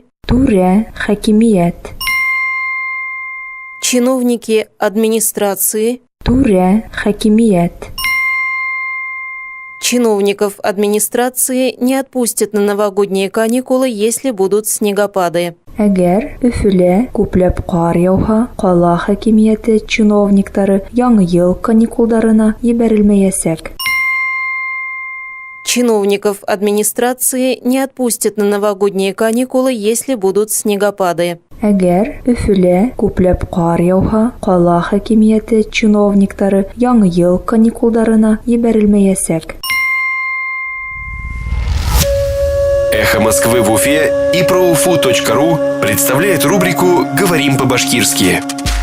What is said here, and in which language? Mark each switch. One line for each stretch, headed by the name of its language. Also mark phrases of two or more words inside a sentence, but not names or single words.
Bashkir: Туре хакимият.
Russian: Чиновники администрации.
Bashkir: Туре хакимият.
Russian: Чиновников администрации не отпустят на новогодние каникулы, если будут снегопады.
Bashkir: Әгәр Өфөлә күпләп кар яуһа, кала хакимияте чиновниктары Яңа ел каникулларына ебәрелмәясәк.
Russian: Чиновников администрации не отпустят на новогодние каникулы, если будут снегопады.
Bashkir: Әгәр Өфөлә күпләп кар яуһа, кала хакимияте чиновниктары Яңа ел каникулларына ебәрелмәясәк.
Russian: «Эхо Москвы» в Уфе и ProUFU.ru представляет рубрику «Говорим по-башкирски».